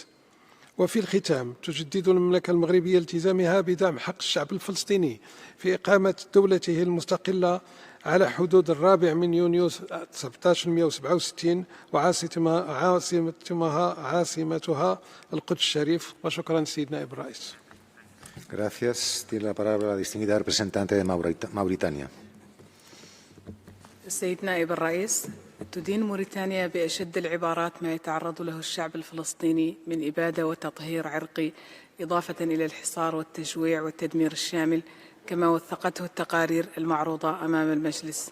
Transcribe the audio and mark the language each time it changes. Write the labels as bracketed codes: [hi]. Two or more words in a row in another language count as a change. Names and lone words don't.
[ar] وفي الختام تجدد المملكة المغربية التزامها بدعم حق الشعب الفلسطيني في إقامة دولته المستقلة على حدود 4 يونيو 1767 وعاصمتها القدس الشريف. وشكرا سيد نائب الرئيس. [es] Gracias. Tiene la palabra la distinguida representante de Mauritania. [ar] السيد نائب الرئيس، تدين موريتانيا بأشد العبارات ما يتعرض له الشعب الفلسطيني من إبادة وتطهير عرقي إضافة إلى الحصار والتجويع والتدمير الشامل كما وثقته التقارير المعروضة أمام المجلس.